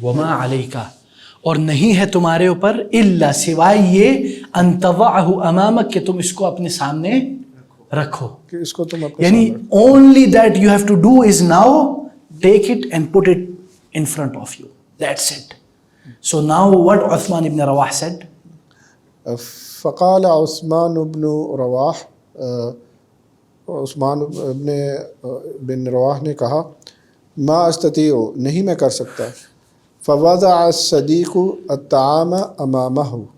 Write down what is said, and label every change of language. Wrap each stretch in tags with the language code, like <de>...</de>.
<ar>وما علیکا</ar> <ur>اور نہیں ہے تمہارے اوپر الا سوائے یہ</ur> <ar>ان تضعہ امامک</ar> <ur>کہ تم اس کو اپنے سامنے رکھو. کہ اس کو تم اپنے</ur> <en>یعنی only that you have to do is now take it and put it in front of you. That's it. So now what Uthman ibn Rawah said?</en> <ar>فقال عثمان بن رواح.</ar> <ur>عثمان بن رواح نے کہا</ur> <ar>ما استطیع</ar> <ur>نہیں میں کر سکتا.</ur> <ar>فوضع الصدیق الطعام امامہ.</ar>